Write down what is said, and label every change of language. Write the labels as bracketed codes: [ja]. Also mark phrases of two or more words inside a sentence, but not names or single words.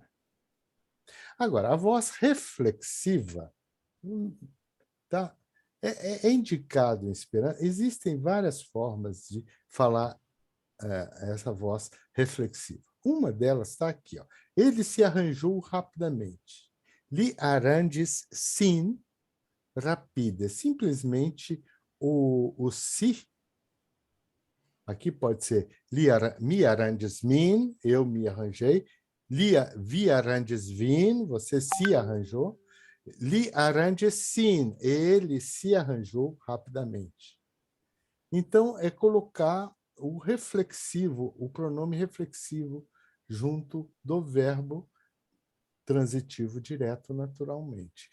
[pt] Agora, a voz reflexiva tá? É indicado em esperanto. Existem várias formas de falar essa voz reflexiva. Uma delas está aqui. Ó. Ele se arranjou rapidamente. [eo] Li arandes sin rapide. [pt] Simplesmente o si. Aqui pode ser [eo] mi arranges min, [pt] eu me arranjei. [eo] Vi arranges vin, [pt] você se arranjou. [eo] Li arranges sin, [pt] ele se arranjou rapidamente. Então, é colocar o reflexivo, o pronome reflexivo, junto do verbo transitivo direto naturalmente.